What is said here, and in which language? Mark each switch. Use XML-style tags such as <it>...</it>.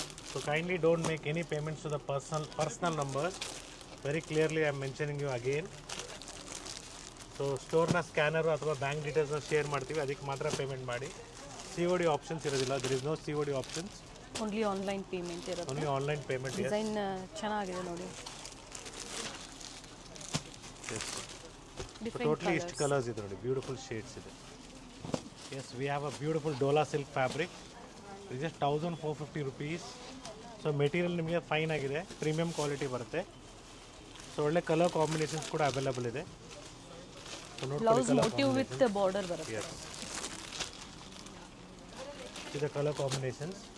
<en>So kindly don't make any payments to the personal numbers. Very clearly I am mentioning you again.</en> <kn>So store na scanner ಅಥವಾ bank details share ಮಾಡ್ತೀವಿ, ಅದಕ್ಕೆ ಮಾತ್ರ payment ಮಾಡಿ. COD options ಇರೋದಿಲ್ಲ.</kn> <en>there is no COD options.</en> <kn>Only online payment ಇರುತ್ತೆ.</kn> <en>Only online payment.</en> <kn>Design ಚೆನ್ನಾಗಿದೆ ನೋಡಿ.</kn> <en>Yes.</en> <kn>So totally ಇಷ್ಟು ಕಲರ್ಸ್ ಇದೆ ನೋಡಿ, ಬ್ಯೂಟಿಫುಲ್ ಶೇಡ್ಸ್ ಇದೆ.</kn> <en>Yes, we have a beautiful Dola silk fabric. It is just 1450 rupees.</en> <kn>So material ನಿಮಗೆ fine ಆಗಿದೆ, premium quality ಬರುತ್ತೆ. ಸೊ ಒಳ್ಳೆ ಕಲರ್ ಕಾಂಬಿನೇಷನ್ಸ್ ಕೂಡ ಅವೈಲಬಲ್ ಇದೆ. ಬ್ಲೌಸ್ ಮೋಟಿವ್ ವಿತ್ ಬಾರ್ಡರ್ ಬರುತ್ತೆ.</kn> <en>See the color combinations.</en>